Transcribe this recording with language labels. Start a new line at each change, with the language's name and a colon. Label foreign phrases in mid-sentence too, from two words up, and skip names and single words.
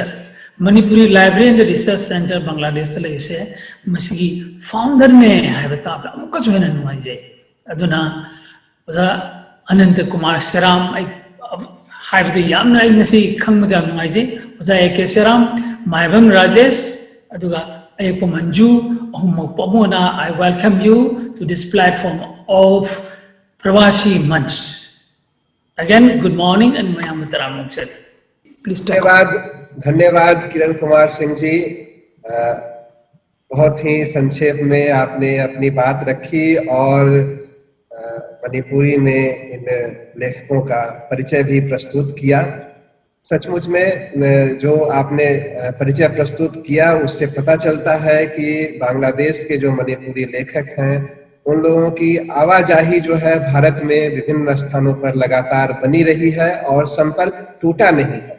Manipuri: Manipuri Library and the Research Center Bangladesh ta leise masigi founder ne haibata amukka joina nuaije aduna oza Anant Kumar Seram ai haibata yamna ai ngasi khangmada nuaije oza AK Seram Maibam Rajesh aduga Ayako Manju ahumok pamona.
English: I welcome you to this platform of Pravasi Manch. Again, good morning and Mayam Taramuk sir. Please talk.
Hindi: धन्यवाद किरण कुमार सिंह जी, बहुत ही संक्षेप में आपने अपनी बात रखी और मणिपुरी में इन लेखकों का परिचय भी प्रस्तुत किया। सचमुच में जो आपने परिचय प्रस्तुत किया उससे पता चलता है कि बांग्लादेश के जो मणिपुरी लेखक हैं उन लोगों की आवाजाही जो है भारत में विभिन्न स्थानों पर लगातार बनी रही है और संपर्क टूटा नहीं है।